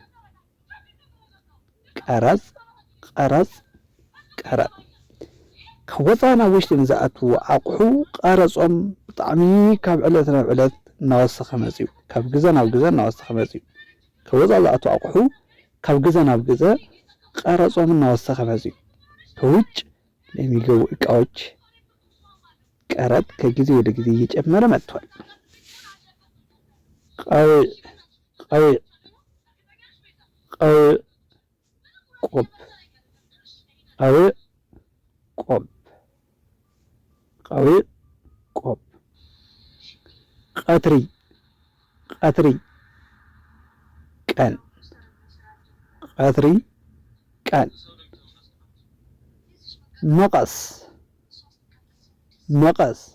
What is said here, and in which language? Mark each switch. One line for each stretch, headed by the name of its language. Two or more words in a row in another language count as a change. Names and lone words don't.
Tigrinya: ቀረጽ ቀረጽ ቀረጥ ካብ ወፃኢ ናብ ውሽጢ ንዝኣትዉ ኣቑሑ ቀረፆም ብጣዕሚ ካብ ዕለት ናብ ዕለት እናወሰኸ መፅኡ። ካብ ግዘ ናብ ግዘ እናወሰኸ መፅኡ። ካብ ወፃኢ ዝኣትዉ ኣቑሑ ካብ ግዘ ናብ ግዘ ቀረፆም እናወሰኸ መፅኡ።
Amharic: ከውጭ ለሚገቡ እቃዎች ቀረጥ ከጊዜ ወደ ጊዜ እየጨመረ መጥቷል።
Tigrinya: ቀውዕ ቀውዕ ቀውዕ
Amharic: ቆብ ቀውዕ ቆብ
Tigrinya: ቀውዕ ቆብ ቀትሪ ቀትሪ ቀን ቀትሪ ቀን መቀስ መቀስ